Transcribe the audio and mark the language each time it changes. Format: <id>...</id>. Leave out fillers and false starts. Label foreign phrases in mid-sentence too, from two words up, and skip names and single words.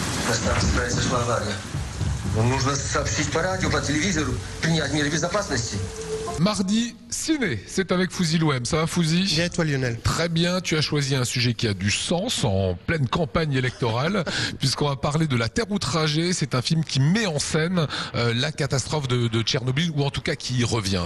<ru>произошла авария. Нужно сообщить по радио, по телевизору, принять меры безопасности.</ru> <fr>Mardi, ciné, c'est avec Fouzi Louem. Ça va, Fouzi? Bien, et toi, Lionel? Très bien, tu as choisi un sujet qui a du sens en pleine campagne électorale, puisqu'on va parler de La Terre outragée. C'est un film qui met en scène la catastrophe de Tchernobyl, ou en tout cas qui y revient.</fr>